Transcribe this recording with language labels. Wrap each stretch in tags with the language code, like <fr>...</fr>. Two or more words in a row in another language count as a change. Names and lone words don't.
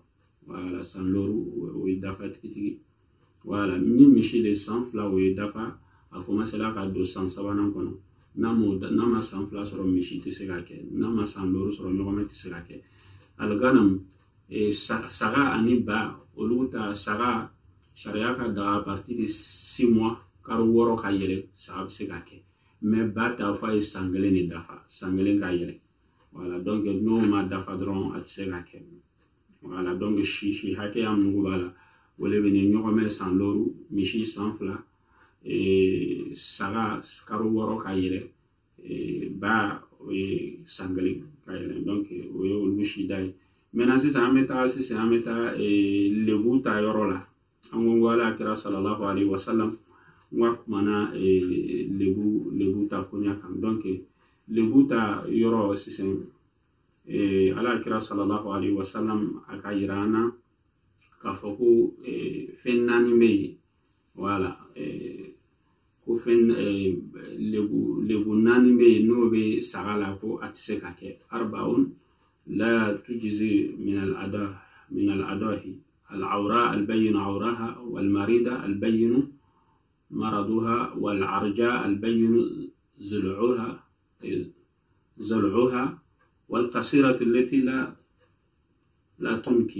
<bm>Voilà, san looru o ye dafa tigitigi. Voilà, ni misi de san fila o ye dafa, a commencera ka don san sabanan kɔnɔ. N'a ma san fila sɔrɔ misi tɛ se ka kɛ, n'a ma san looru sɔrɔ ɲɔgɔmɛ tɛ se ka kɛ. Al-ganam saga ani ba, olu ta saga sariya ka daga</bm> <fr>à partir de 6 mois,</fr> <bm>kalo 6 ka yɛlɛ saga bɛ se ka kɛ, mais ba ta fɔ a ye san 1 de dafa, san 1 ka yɛlɛ. Voilà, donc n'o ma dafa dɔrɔn a tɛ se ka kɛ. Voilà, donc si hakɛya min b'a la o le bɛ ni ɲɔgɔmɛ san looru, misi san fila, saga kalo 6 ka yɛlɛ, ba o ye san 1 ka yɛlɛ. Donc o ye olu si da ye. Maintenant sisan an bɛ taa lebu ta yɔrɔ la. An ko ala kira</bm> <ar>صلى الله عليه وسلم</ar> <bm>wa kumana lebu ta koɲa kan. Donc lebu ta yɔrɔ sisan ala kira</bm> <ar>صلى الله عليه وسلم</ar> <bm>a ka yira an na k'a fɔ ko fɛn 4 bɛ yen. Voilà, ko fɛn lebu 4 bɛ yen n'o bɛ saga la ko a tɛ se ka kɛ.</bm> <ar>Arbaun لا تجزي من الأضاحي: العوراء البين عورها، والمريضة البين مرضها، والعرجاء البين زلعها، والقصيرة التي لا تنكي.</ar>